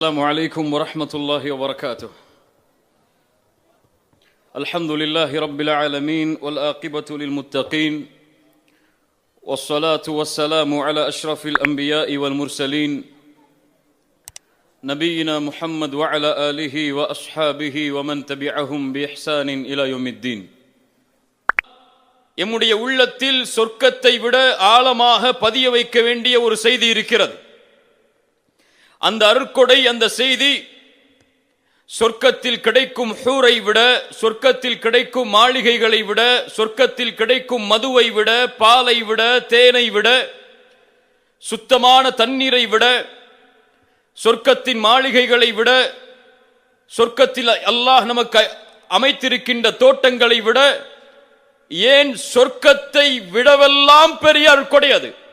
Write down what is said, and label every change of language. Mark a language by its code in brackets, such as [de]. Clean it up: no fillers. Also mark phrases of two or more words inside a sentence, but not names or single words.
[ar] السلام عليكم ورحمة الله وبركاته. الحمد لله رب العالمين والعاقبة للمتقين والصلاة والسلام على أشرف الأنبياء والمرسلين نبينا محمد وعلى آله وأصحابه ومن تبعهم بإحسان إلى يوم الدين. [ta] எம்முடைய உள்ளத்தில் சொர்க்கத்தை விட ஆழமாக பதிய வைக்க வேண்டிய ஒரு செய்தி இருக்கிறது. அந்த அருட்கொடை, அந்த செய்தி சொர்க்கத்தில் கிடைக்கும் ஹூரை விட, சொர்க்கத்தில் கிடைக்கும் மாளிகைகளை விட, சொர்க்கத்தில் கிடைக்கும் மதுவை விட, பாலை விட, தேனை விட, சுத்தமான தண்ணீரை விட, சொர்க்கத்தின் மாளிகைகளை விட, சொர்க்கத்தில் அல்லாஹ் நமக்கு அமைத்திருக்கின்ற தோட்டங்களை விட, ஏன் சொர்க்கத்தை விடவெல்லாம் பெரிய அருட்கொடை அது.